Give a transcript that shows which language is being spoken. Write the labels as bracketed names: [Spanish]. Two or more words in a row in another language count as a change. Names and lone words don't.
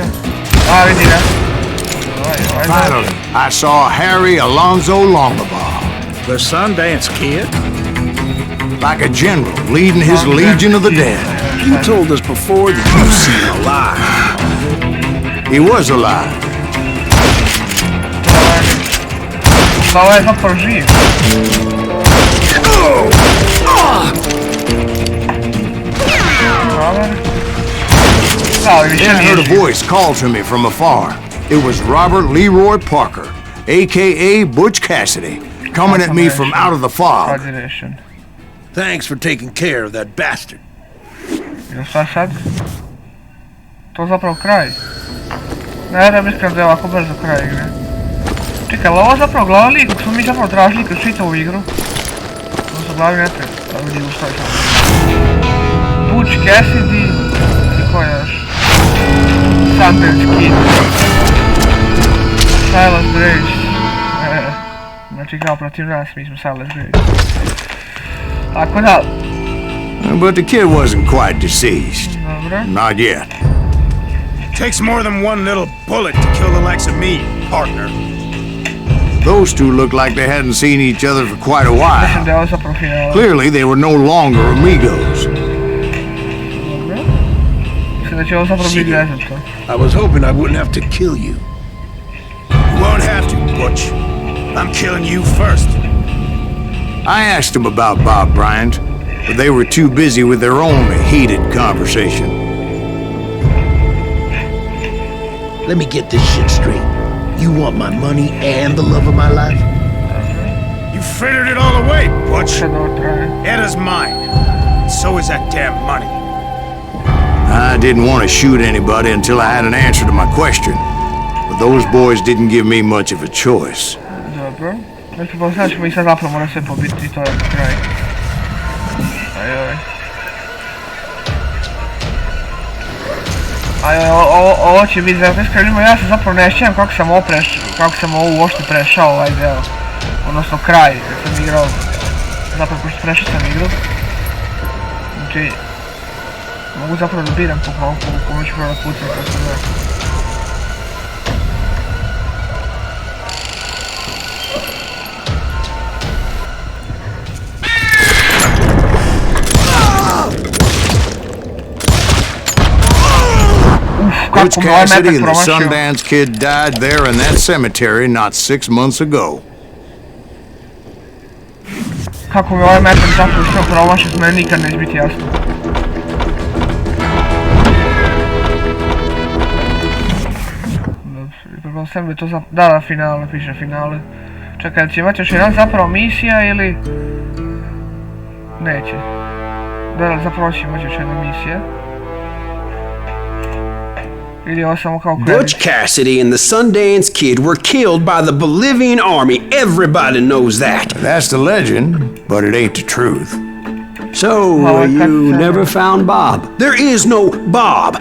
[Bosnian] A vidi ga. [English] Finally, I saw Harry Alonzo Longabaugh. The Sundance Kid? Like a general leading his legion of the dead. You told us before that you've seen him alive. He was alive. [Bosnian] Pa ovo je zapravo živ. [English] Then I heard a voice call to me from afar. It was Robert Leroy Parker, a.k.a. Butch Cassidy, coming at me from out of the fog. Thanks for taking care of that bastard. [Bosnian] Šta sad? To je zapravo kraj. Ne mislim da je ovako brzo kraj igre. Čekaj, ali ovo je zapravo glavni lik, dok smo mi zapravo tražili kroz čitavu igru. To su glavni ne treba, da vidimo što je to. Butch Cassidy i ko je još? Sundance Kid. Silas Graves. Znači kao protiv nas, mi smo Silas Graves. Tako da. [English] But the kid wasn't quite deceased. [Bosnian] Dobro. [English] Not yet. Takes more than one little bullet to kill the likes of me, partner. Those two looked like they hadn't seen each other for quite a [Bosnian] Mislim da je [English] while. [Bosnian] ovo zapravo finala. [English] Clearly, they were no longer amigos. [Bosnian] Dobro. Mislim da će ovo zapravo biti vezano. [English] I was hoping I wouldn't have to kill you. You won't have to, Butch. I'm killing you first. I asked them about Bob Bryant, but they were too busy with their own heated conversation. Let me get this shit straight. You want my money and the love of my life? You frittered it all away, Butch. [Bosnian] Sad ovo traje. [English] Edda's mine. So is that damn money. I didn't want to shoot anybody until I had an answer to my question, but those boys didn't give me much of a choice. [Bosnian] Dobro. Znači, pa znači ćemo i sad zapravo mora sve pobiti i to je kraj. Ajoj. Ovo će biti zato iskreno, ja se zapravo ne sjećam kako sam ovo uopšte prešao ovaj deo. Odnosno kraj, kad sam igrao. Zapravo pošto prešao sam igru. Znači, mogu zapravo da biram po kome ću prvo da pucam kako sam gledao. [English] Butch Cassidy and the Sundance Kid died there in that cemetery not 6 months ago. [Bosnian] Kako mi ovaj metak zapravo što promašat, meni nikad neće biti jasno. Pretpostavljam da je to za... Da, finale, piše finale. Čekaj, će imati još jedan zapravo misija ili... Neće. Da, zapravo će imati još jedna misija. [English] Butch Cassidy and the Sundance Kid were killed by the Bolivian army. Everybody knows that. That's the legend, but it ain't the truth. So, you never found Bob? There is no Bob.